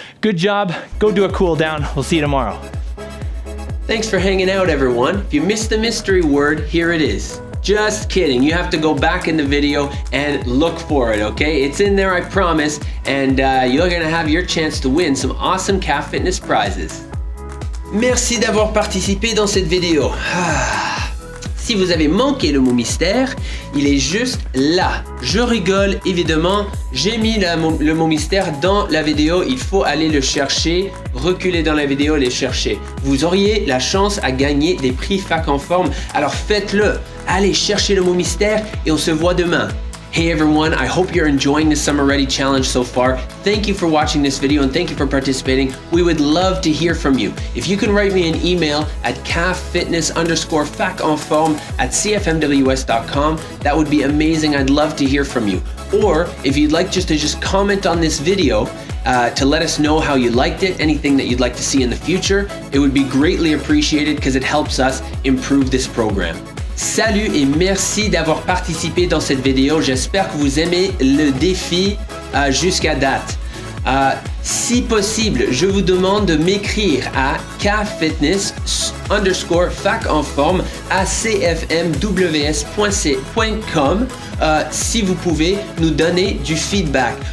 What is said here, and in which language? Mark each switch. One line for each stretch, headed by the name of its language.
English: Good job. Go do a cool down. We'll see you tomorrow. Thanks for hanging out, everyone. If you missed the mystery word, here it is. Just kidding. You have to go back in the video and look for it, okay? It's in there, I promise, and you're gonna have your chance to win some awesome Calf Fitness prizes.
French: Merci d'avoir participé dans cette vidéo. Si vous avez manqué le mot mystère, il est juste là. Je rigole, évidemment. J'ai mis le mot mystère dans la vidéo. Il faut aller le chercher, reculer dans la vidéo et les chercher. Vous auriez la chance à gagner des prix Fac en forme. Alors faites-le. Allez chercher le mot mystère et on se voit demain.
English: Hey everyone, I hope you're enjoying the Summer Ready Challenge so far. Thank you for watching this video and thank you for participating. We would love to hear from you. If you can write me an email at calffitness_facenform@cfmws.com, that would be amazing. I'd love to hear from you. Or if you'd like just to comment on this video to let us know how you liked it, anything that you'd like to see in the future, it would be greatly appreciated because it helps us improve this program.
French: Salut et merci d'avoir participé dans cette vidéo. J'espère que vous aimez le défi jusqu'à date. Si possible, je vous demande de m'écrire à calffitness_facenform@cfmws.com si vous pouvez nous donner du feedback.